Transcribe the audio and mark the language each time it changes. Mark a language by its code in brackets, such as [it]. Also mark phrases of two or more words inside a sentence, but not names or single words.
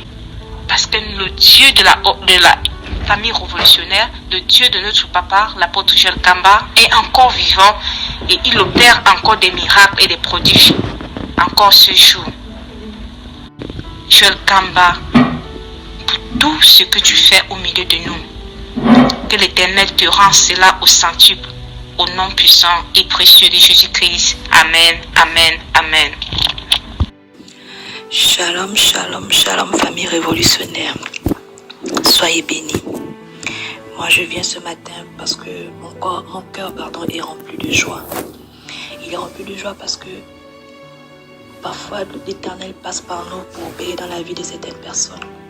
[fr] Parce que le Dieu de la famille révolutionnaire, le Dieu de notre papa, l'apôtre Joël Kamba, est encore vivant et il opère encore des miracles et des prodiges encore ce jour. Joël Kamba, pour tout ce que tu fais au milieu de nous, que l'Éternel te rende cela au centuple, au nom puissant et précieux de Jésus-Christ. Amen, amen, amen. [he] Shalom, shalom, shalom, [fr] famille révolutionnaire. Soyez bénis. Moi, je viens ce matin parce que mon cœur est rempli de joie. Il est rempli de joie parce que parfois l'Éternel passe par nous pour obéir dans la vie de certaines personnes.